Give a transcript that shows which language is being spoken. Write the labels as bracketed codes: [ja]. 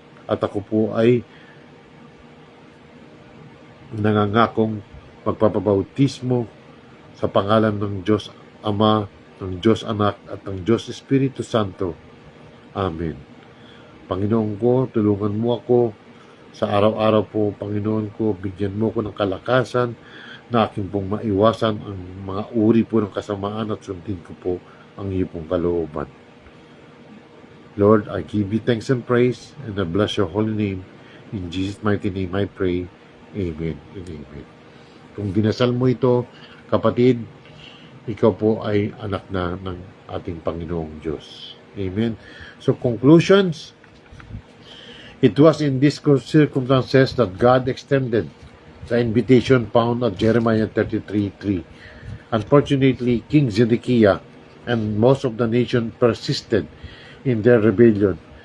[tl] At ako po ay nangangakong magpapabautismo sa pangalan ng Diyos Ama, ng Diyos Anak at ng Diyos Espiritu Santo. Amen. Panginoon ko, tulungan mo ako sa araw-araw po, Panginoon ko, bigyan mo ko ng kalakasan na aking pong maiwasan ang mga uri po ng kasamaan at sundin ko po ang iyo pong kalooban. [en] Lord, I give you thanks and praise and I bless your holy name. In Jesus' mighty name I pray. Amen and amen. [tl] Kung dinasal mo ito, kapatid, ikaw po ay anak na ng ating Panginoong Diyos. [en] Amen. So, conclusions. It was in these circumstances that God extended the invitation found at Jeremiah 33:3. Unfortunately, King Zedekiah and most of the nation persisted in their rebellion.